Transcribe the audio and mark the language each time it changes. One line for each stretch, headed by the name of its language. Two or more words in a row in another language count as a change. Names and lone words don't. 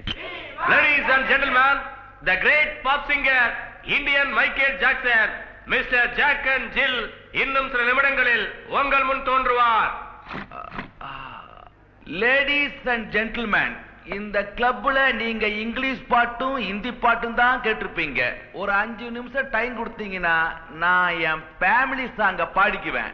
English: Ladies and gentlemen, the great pop singer, Indian Michael Jackson, Mr. Jack and Jill,
Tamil: இன்னும் சில நிமிடங்களில் உங்கள் முன் தோன்றுவார்.
English: ladies and gentlemen,
Tamil: இந்த கிளப்ல நீங்க இங்கிலீஷ் பாட்டும் ஹிந்தி பாட்டும் தான் கேட்டிருப்பீங்க. ஒரு 5 நிமிஷம் டைம் கொடுத்தீங்கன்னா நான் என்
English: family song
Tamil: பாடிக்குவேன்.